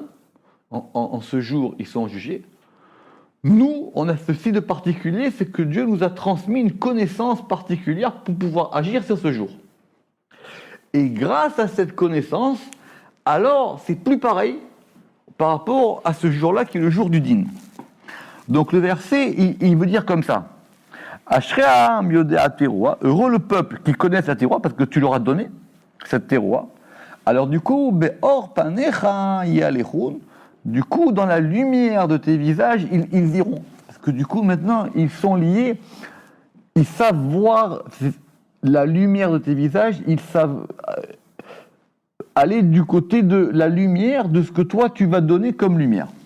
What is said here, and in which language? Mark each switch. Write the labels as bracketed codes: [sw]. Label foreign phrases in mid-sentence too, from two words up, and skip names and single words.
[fr] En ce jour, ils sont jugés. Nous, on a ceci de particulier, c'est que Dieu nous a transmis une connaissance particulière pour pouvoir agir sur ce jour. Et grâce à cette connaissance, alors c'est plus pareil par rapport à ce jour-là qui est le jour du din. Donc le verset, il veut dire comme ça. [he] אשרי העם יודעי תרועה, [fr] heureux le peuple qui connaît la teroua parce que tu leur as donné cette teroua. Alors du coup, [he] באור פניך יהלכון, [fr] du coup dans la lumière de tes visages, ils iront. Parce que du coup maintenant, ils sont liés, ils savent voir la lumière de tes visages, ils savent aller du côté de la lumière de ce que toi tu vas donner comme lumière.